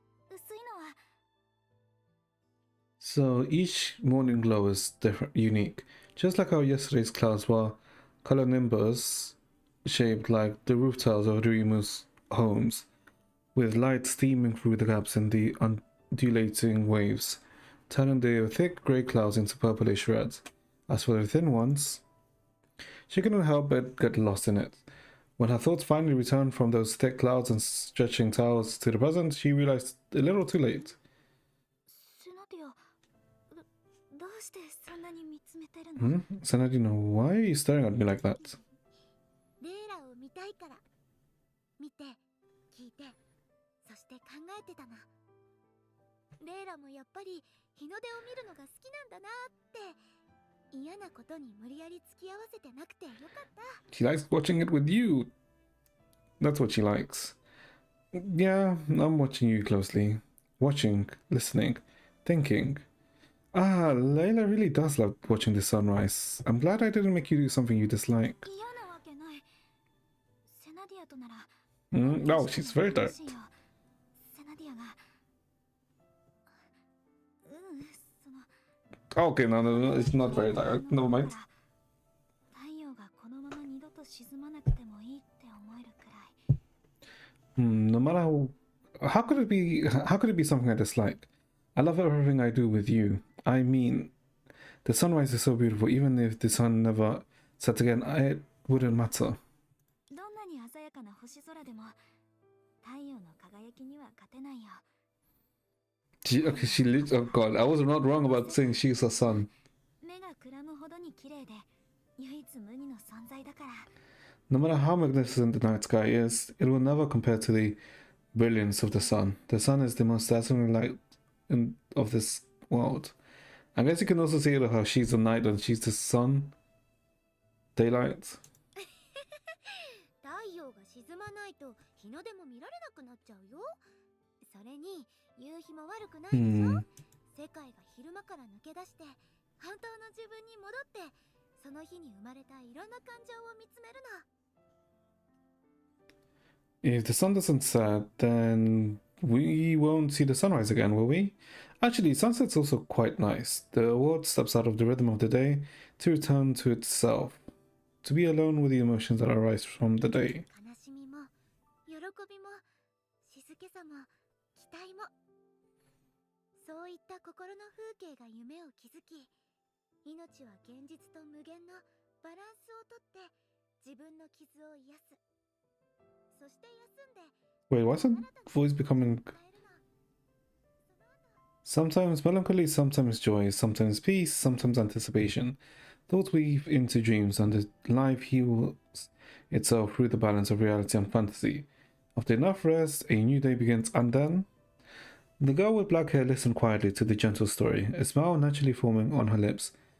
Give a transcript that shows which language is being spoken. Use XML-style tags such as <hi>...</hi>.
<ja>薄いのは</ja> <en>So each morning glow is different, unique. Just like how yesterday's clouds were color nimbus shaped like the roof tiles of Ryumu's homes, with light steaming through the gaps in the undulating waves, turning the thick grey clouds into purplish red. As for the thin ones, she couldn't help but get lost in it. When her thoughts finally returned from those thick clouds and stretching towers to the present, she realized a little too late.</en> <ja>シュナディア、どうしてそんなに見つめてるの？</ja> <en>Senadino, why are you staring at me like that?</en> <ja>レイラを見たいから。見て、聞いて、そして考えてたの。レイラもやっぱり日の出を見るのが好きなんだなって。嫌なことに無理やり付き合わせてなくてよかった。</ja> <en>She likes watching it with you. That's what she likes. Yeah, I'm watching you closely. Watching, listening, thinking. Ah, Layla really does love watching the sunrise. I'm glad I didn't make you do something you dislike.</en> <ja>嫌なわけない。セナディアとなら。</ja> <en>No, she's very direct.</en> <ja>セナディアが。その。</ja> <en>Okay, no, it's not very direct. Never mind.</en> <ja>太陽がこのまま二度と沈まなくてもいいって思</ja> <en>No matter how could it be? How could it be something I dislike? I love everything I do with you. I mean, the sunrise is so beautiful. Even if the sun never sets again, it wouldn't matter.</en> <ja>どんなに鮮やかな星空でも太陽の輝きには勝てないよ。</ja> <en>Okay, oh god, I was not wrong about saying she's a sun.</en> <ja>目がくらむほどに綺麗で唯一無二の存在だから。</ja> <en>No matter how magnificent the night sky is, it will never compare to the brilliance of the sun. The sun is the most dazzling light of this world. I guess you can also see it how she's the night and she's the sun. Daylight.</en> <ja>太陽が沈まないと日の出も見られなくなっちゃうよ。それに夕日も悪くないでしょ。世界が昼間から抜け出して本当の自分に戻ってその日に生まれたいろんな感情を見つめるの。</ja> <en>If the sun doesn't set, then we won't see the sunrise again, will we? Actually, sunset's also quite nice. The world steps out of the rhythm of the day to return to itself, to be alone with the emotions that arise from the day.</en> <ja>悲しみも喜びも静けさも期待もそういった心の風景が夢を築き命は現実と無限のバランスをとって自分の傷を癒すそして休んで</ja> <en>Wait, why's her voice becoming... Sometimes melancholy, sometimes joy, sometimes peace, sometimes anticipation. Thoughts weave into dreams and the life heals itself through the balance of reality and fantasy. After enough rest, a new day begins and then... The girl with black hair listened quietly to the gentle story, a smile naturally forming on her lips.</en>